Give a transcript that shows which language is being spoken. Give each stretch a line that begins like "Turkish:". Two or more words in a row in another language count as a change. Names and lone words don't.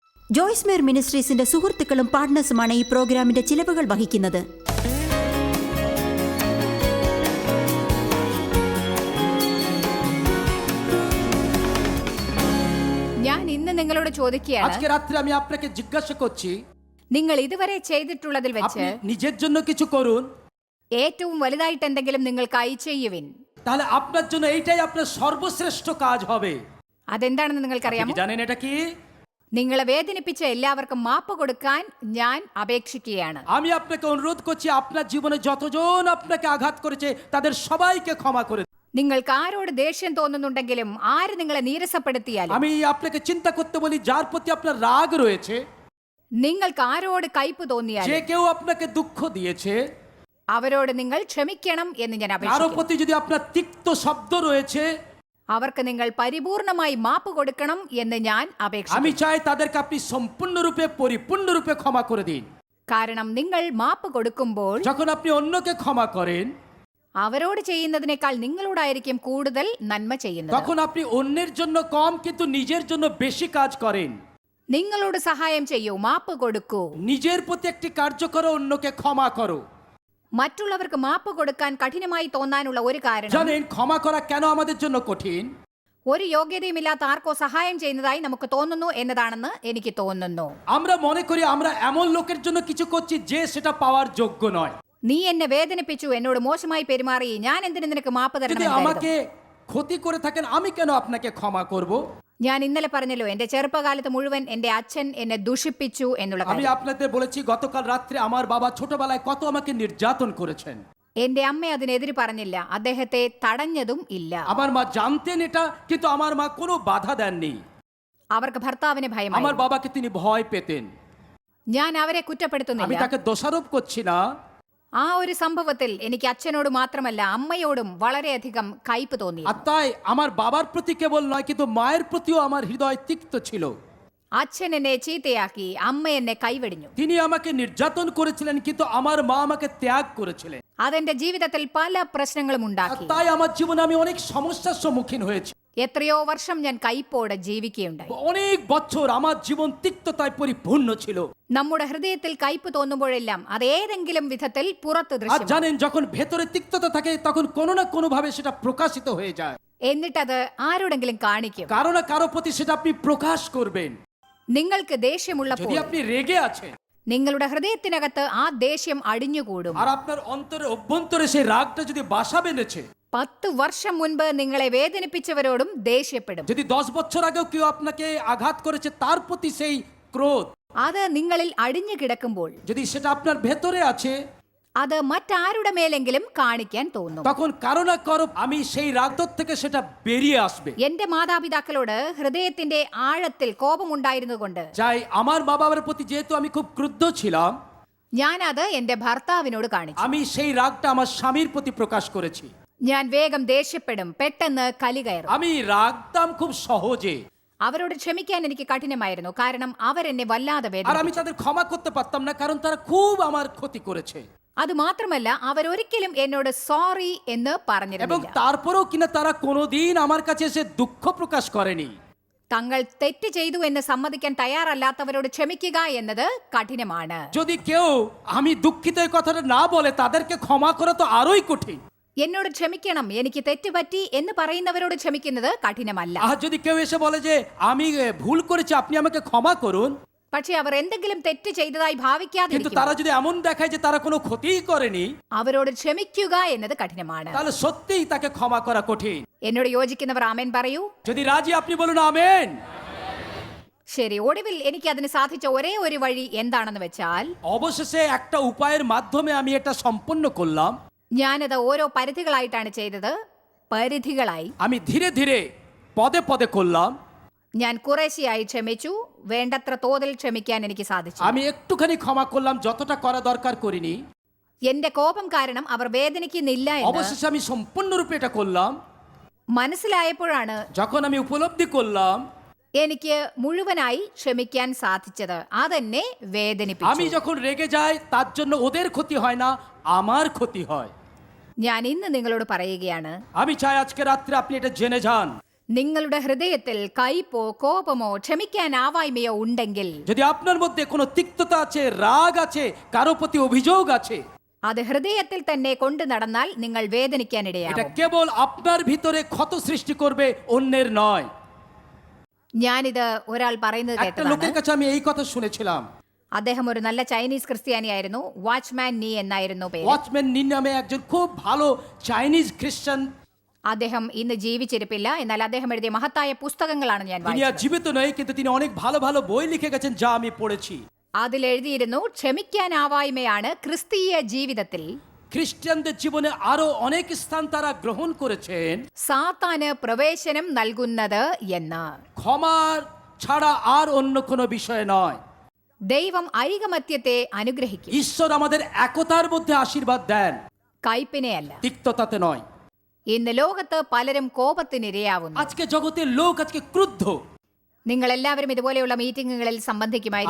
Malayalam: ജോയ്സ് മേർ മിനിസ്ട്രീസിന്റെ സുഹൃത്തുക്കളും പാർട്ട്നേഴ്സുമാണ് ഈ പ്രോഗ്രാമിന്റെ ചിലവുകൾ വഹിക്കുന്നത്. ഞാൻ ഇന്ന് നിങ്ങളോട് ചോദിക്കുകയാണ്,
Bangla: আজকে রাত্রে আমি আপনাকে জিজ্ঞাসা করছি,
Malayalam: നിങ്ങൾ ഇതുവരെ ചെയ്തിട്ടുള്ളതിൽ വെച്ച്
Bangla: আপনি নিজের জন্য কিছু করুন,
Malayalam: ഏറ്റവും വലുതായിട്ട് എന്തെങ്കിലും നിങ്ങൾക്കായി ചെയ്യുവിൻ.
Bangla: তাহলে আপনার জন্য এইটাই আপনার সর্বশ্রেষ্ঠ কাজ হবে.
Malayalam: അതെന്താണെന്ന് നിങ്ങൾക്കറിയാമോ?
Bangla: জানেন এটা কি?
Malayalam: നിങ്ങളെ വേദനിപ്പിച്ച എല്ലാവർക്കും മാപ്പ് കൊടുക്കാൻ ഞാൻ അപേക്ഷിക്കുകയാണ്.
Bangla: আমি আপনাকে অনুরোধ করছি, আপনার জীবনে যতজন আপনাকে আঘাত করেছে তাদের সবাইকে ক্ষমা করে দিন.
Malayalam: നിങ്ങൾക്ക് ആരോട് ദേഷ്യം തോന്നുന്നുണ്ടെങ്കിലും, ആര് നിങ്ങളെ നീരസപ്പെടുത്തിയാലും,
Bangla: আমি আপনাকে চিন্তা করতে বলি, যার প্রতি আপনার রাগ রয়েছে,
Malayalam: നിങ്ങൾക്ക് ആരോട് കയ്പ്
Bangla: যে
Malayalam: തോന്നിയാലും
Bangla: কেউ আপনাকে দুঃখ দিয়েছে,
Malayalam: അവരോട് നിങ്ങൾ ക്ഷമിക്കണം എന്ന് ഞാൻ
Bangla: কারো
Malayalam: അപേക്ഷിക്കുന്നു.
Bangla: প্রতি যদি আপনার তিক্ত শব্দ রয়েছে,
Malayalam: അവർക്ക് നിങ്ങൾ പരിപൂർണമായി മാപ്പ് കൊടുക്കണം എന്ന് ഞാൻ
Bangla: আমি
Malayalam: അപേക്ഷിക്കുന്നു.
Bangla: চাই তাদেরকে আপনি সম্পূর্ণরূপে পরিপূর্ণরূপে ক্ষমা করে দিন.
Malayalam: കാരണം നിങ്ങൾ മാപ്പ് കൊടുക്കുമ്പോൾ
Bangla: যখন আপনি অন্যকে ক্ষমা করেন,
Malayalam: അവരോട് ചെയ്യുന്നതിനേക്കാൾ നിങ്ങളോടായിരിക്കും കൂടുതൽ നന്മ ചെയ്യുന്നത്.
Bangla: তখন আপনি অন্যের জন্য কম কিন্তু নিজের জন্য বেশি কাজ করেন.
Malayalam: നിങ്ങളോട് സഹായം ചെയ്യൂ, മാപ്പ് കൊടുക്കൂ.
Bangla: নিজের প্রতি একটি কার্য করো, অন্যকে ক্ষমা করো.
Malayalam: മറ്റുള്ളവർക്ക് മാപ്പ് കൊടുക്കാൻ കഠിനമായി തോന്നാനുള്ള ഒരു കാരണം,
Bangla: জানেন ক্ষমা করা কেন আমাদের জন্য কঠিন?
Malayalam: ഒരു യോഗ്യതയുമില്ലാത്ത ആർക്കോ സഹായം ചെയ്യുന്നതായി നമുക്ക് തോന്നുന്നു എന്നതാണെന്ന് എനിക്ക് തോന്നുന്നു.
Bangla: আমরা মনে করি আমরা এমন লোকের জন্য কিছু করছি যে সেটা পাওয়ার যোগ্য নয়.
Malayalam: നീ എന്നെ വേദനിപ്പിച്ചു, എന്നോട് മോശമായി പെരുമാറി, ഞാൻ എന്തിനു നിനക്ക് മാപ്പ്
Bangla: যদি
Malayalam: തരണം?
Bangla: আমাকে ক্ষতি করে থাকেন, আমি কেন আপনাকে ক্ষমা করব?
Malayalam: ഞാൻ ഇന്നലെ പറഞ്ഞല്ലോ, എന്റെ ചെറുപ്പകാലത്ത് മുഴുവൻ എന്റെ അച്ഛൻ എന്നെ ദുഷിപ്പിച്ചു എന്നുള്ള
Bangla: আমি
Malayalam: കാര്യം.
Bangla: আপনাদের বলেছি গতকাল রাত্রে আমার বাবা ছোটবেলায় কত আমাকে নির্যাতন করেছেন.
Malayalam: എന്റെ അമ്മ അതിനെതിര് പറഞ്ഞില്ല, അദ്ദേഹത്തെ തടഞ്ഞതും ഇല്ല.
Bangla: আমার মা জানতেন এটা, কিন্তু আমার মা কোনো বাধা দেননি.
Malayalam: അവർക്ക് ഭർത്താവിനെ
Bangla: আমার
Malayalam: ഭയമായി.
Bangla: বাবাকে তিনি ভয় পেতেন.
Malayalam: ഞാൻ അവരെ
Bangla: আমি
Malayalam: കുറ്റപ്പെടുത്തുന്നില്ല.
Bangla: তাকে দোষারোপ করছি না.
Malayalam: ആ ഒരു സംഭവത്തിൽ എനിക്ക് അച്ഛനോട് മാത്രമല്ല അമ്മയോടും വളരെയധികം കയ്പ് തോന്നി.
Bangla: আর তাই আমার বাবার প্রতি কেবল নয়, কিন্তু মায়ের প্রতিও আমার হৃদয় তিক্ত ছিল.
Malayalam: അച്ഛൻ എന്നെ ചീത്തയാക്കി, അമ്മ എന്നെ കൈവെടിഞ്ഞു.
Bangla: তিনি আমাকে নির্যাতন করেছিলেন, কিন্তু আমার মা আমাকে ত্যাগ করেছিলেন.
Malayalam: അതെന്റെ ജീവിതത്തിൽ പല പ്രശ്നങ്ങളും
Bangla: আর
Malayalam: ഉണ്ടാക്കി.
Bangla: তাই আমার জীবনে আমি অনেক সমস্যার সম্মুখীন হয়েছি.
Malayalam: എത്രയോ വർഷം ഞാൻ കയ്പോടെ ജീവിക്കുകയുണ്ടായി.
Bangla: অনেক বছর আমার জীবন তিক্ততায় পরিপূর্ণ ছিল.
Malayalam: നമ്മുടെ ഹൃദയത്തിൽ കയ്പ് തോന്നുമ്പോഴെല്ലാം അത് ഏതെങ്കിലും വിധത്തിൽ പുറത്ത്
Bangla: আর
Malayalam: ദൃശ്യമാണ്.
Bangla: জানেন, যখন ভেতরে তিক্ততা থাকে তখন কোনো না কোনো ভাবে সেটা প্রকাশিত হয়ে যায়.
Malayalam: എന്നിട്ടത് ആരോടെങ്കിലും കാണിക്കും.
Bangla: কারো না কারো প্রতি সেটা আপনি প্রকাশ করবেন.
Malayalam: നിങ്ങൾക്ക് ദേഷ്യമുള്ളപ്പോൾ
Bangla: যদি আপনি রেগে আছেন
Malayalam: നിങ്ങളുടെ ഹൃദയത്തിനകത്ത് ആ ദേഷ്യം അടിഞ്ഞുകൂടും.
Bangla: আর আপনার অন্তরে অভ্যন্তরে সেই রাগটা যদি বাসা বেঁধেছে,
Malayalam: 10 വർഷം മുൻപ് നിങ്ങളെ വേദനിപ്പിച്ചവരോടും ദേഷ്യപ്പെടും.
Bangla: যদি 10 বছর আগেও কেউ আপনাকে আঘাত করেছে তার প্রতি সেই ক্রোধ,
Malayalam: അത് നിങ്ങളിൽ അടിഞ്ഞു കിടക്കുമ്പോൾ
Bangla: যদি সেটা আপনার ভেতরে আছে,
Malayalam: അത് മറ്റാരുടെ മേലെങ്കിലും കാണിക്കാൻ തോന്നും.
Bangla: তখন কারো না কারো আমি সেই রাগদর থেকে সেটা বেরিয়ে আসবে.
Malayalam: എന്റെ മാതാപിതാക്കളോട് ഹൃദയത്തിന്റെ ആഴത്തിൽ കോപമുണ്ടായിരുന്നുകൊണ്ട്
Bangla: যাই আমার মা বাবার প্রতি যেহেতু আমি খুব ক্রুদ্ধ ছিলাম,
Malayalam: ഞാനത് എന്റെ ഭർത്താവിനോട് കാണിച്ചു.
Bangla: আমি সেই রাগটা আমার স্বামীর প্রতি প্রকাশ করেছি.
Malayalam: ഞാൻ വേഗം ദേഷ്യപ്പെടും, പെട്ടെന്ന് കലി കയറും.
Bangla: আমি রাগতাম খুব সহজে,
Malayalam: അവരോട് ക്ഷമിക്കാൻ എനിക്ക് കഠിനമായിരുന്നു, കാരണം അവരെന്നെ വല്ലാതെ
Bangla: আর
Malayalam: വേദനിപ്പിച്ചു.
Bangla: আমি তাদের ক্ষমা করতে পারতাম না, কারণ তারা খুব আমার ক্ষতি করেছে.
Malayalam: അത് മാത്രമല്ല, അവരൊരിക്കലും എന്നോട് സോറി എന്ന്
Bangla: এবং
Malayalam: പറഞ്ഞിരുന്നില്ല.
Bangla: তারপরেও কিনা তারা কোনোদিন আমার কাছে এসে দুঃখ প্রকাশ করেনি.
Malayalam: തങ്ങൾ തെറ്റ് ചെയ്തു എന്ന് സമ്മതിക്കാൻ തയ്യാറല്ലാത്തവരോട് ക്ഷമിക്കുക എന്നത് കഠിനമാണ്.
Bangla: যদি কেউ আমি দুঃখিত এই কথাটা না বলে, তাদেরকে ক্ষমা করা তো আরোই কঠিন.
Malayalam: എന്നോട് ക്ഷമിക്കണം, എനിക്ക് തെറ്റുപറ്റി എന്ന് പറയുന്നവരോട് ക്ഷമിക്കുന്നത് കഠിനമല്ല.
Bangla: আর যদি কেউ এসে বলে যে আমি ভুল করেছি, আপনি আমাকে ক্ষমা করুন,
Malayalam: പക്ഷെ അവർ എന്തെങ്കിലും തെറ്റ് ചെയ്തതായി
Bangla: কিন্তু
Malayalam: ഭാവിക്കാതിരിക്കും,
Bangla: তারা যদি এমন দেখায় যে তারা কোনো ক্ষতিই করেনি,
Malayalam: അവരോട് ക്ഷമിക്കുക എന്നത് കഠിനമാണ്.
Bangla: তাহলে সত্যিই তাকে ক্ষমা করা কঠিন.
Malayalam: എന്നോട് യോജിക്കുന്നവർ ആമേൻ പറയൂ.
Bangla: যদি রাজি আপনি বলুন আমেন.
Malayalam: ശരി, ഒടുവിൽ എനിക്ക് അതിന് സാധിച്ച ഒരേ ഒരു വഴി എന്താണെന്ന് വെച്ചാൽ,
Bangla: অবশেষে একটা উপায়ের মাধ্যমে আমি এটা সম্পন্ন করলাম.
Malayalam: ഞാനത് ഓരോ പരിധികളായിട്ടാണ് ചെയ്തത്. പരിധികളായി
Bangla: আমি ধীরে ধীরে পদে পদে করলাম.
Malayalam: ഞാൻ കുറേശ്ശെയായി ക്ഷമിച്ചു. വേണ്ടത്ര തോതിൽ ക്ഷമിക്കാൻ എനിക്ക് സാധിച്ചു.
Bangla: আমি একটুখানি ক্ষমা করলাম, যতটা করা দরকার করিনি.
Malayalam: എന്റെ കോപം കാരണം അവർ വേദനിക്കുന്നില്ല എന്ന്
Bangla: অবশেষে আমি সম্পূর্ণরূপে এটা করলাম.
Malayalam: മനസ്സിലായപ്പോഴാണ്
Bangla: যখন আমি উপলব্ধি করলাম,
Malayalam: എനിക്ക് മുഴുവനായി ക്ഷമിക്കാൻ സാധിച്ചത്. അതെന്നെ
Bangla: আমি
Malayalam: വേദനിപ്പിച്ചു.
Bangla: যখন রেগে যাই তার জন্য ওদের ক্ষতি হয় না, আমার ক্ষতি হয়.
Malayalam: ഞാൻ ഇന്ന് നിങ്ങളോട് പറയുകയാണ്,
Bangla: আমি চাই আজকে রাত্রে আপনি এটা জেনে যান,
Malayalam: നിങ്ങളുടെ ഹൃദയത്തിൽ കയ്പോ കോപമോ ക്ഷമിക്കാനാവായ്മയോ ഉണ്ടെങ്കിൽ
Bangla: যদি আপনার মধ্যে কোনো তিক্ততা আছে, রাগ আছে, কারো প্রতি অভিযোগ আছে,
Malayalam: അത് ഹൃദയത്തിൽ തന്നെ കൊണ്ടു നടന്നാൽ നിങ്ങൾ
Bangla: এটা
Malayalam: വേദനിക്കാനിടയാകും.
Bangla: কেবল আপনার ভিতরে ক্ষত সৃষ্টি করবে, অন্যের নয়।
Malayalam: ഞാനിത് ഒരാൾ പറയുന്നത്
Bangla: একটা
Malayalam: കേട്ടതാണ്.
Bangla: লোকের কাছে আমি এই কথা শুনেছিলাম।
Malayalam: അദ്ദേഹം ഒരു നല്ല ചൈനീസ് ക്രിസ്ത്യാനിയായിരുന്നു. വാച്ച്മാൻ നീ എന്നായിരുന്നു പേര്.
Bangla: ওয়াচম্যান নি নামে একজন খুব ভালো চাইনিজ খ্রিস্টান।
Malayalam: അദ്ദേഹം ഇന്ന് ജീവിച്ചിരിപ്പില്ല. എന്നാൽ അദ്ദേഹം എഴുതിയ മഹത്തായ പുസ്തകങ്ങളാണ് ഞാൻ
Bangla: তিনি আর
Malayalam: വായിച്ചത്.
Bangla: জীবিত নয়, কিন্তু তিনি অনেক ভালো ভালো বই লিখে গেছেন যা আমি পড়েছি।
Malayalam: അതിൽ എഴുതിയിരുന്നു ക്ഷമിക്കാനാവായ്മയാണ് ക്രിസ്തീയ ജീവിതത്തിൽ
Bangla: খ্রিস্টানদের জীবনে আরো অনেক স্থান তারা গ্রহণ করেছেন
Malayalam: സാത്താന് പ്രവേശനം നൽകുന്നത് എന്ന്.
Bangla: ক্ষমার ছাড়া আর অন্য কোনো বিষয় নয়।
Malayalam: ദൈവം ഐകമത്യത്തെ അനുഗ്രഹിക്കും,
Bangla: ঈশ্বর আমাদের একতার মধ্যে আশীর্বাদ দেন,
Malayalam: കയ്പിനെ അല്ല.
Bangla: তিক্ততাতে নয়।
Malayalam: ഇന്ന് ലോകത്ത് പലരും കോപത്തിനിരയാവുന്നു.
Bangla: আজকে জগতের লোক আজকে ক্রুদ্ধ।
Malayalam: നിങ്ങൾ എല്ലാവരും ഇതുപോലെയുള്ള മീറ്റിങ്ങുകളിൽ സംബന്ധിക്കുമായിരിക്കും.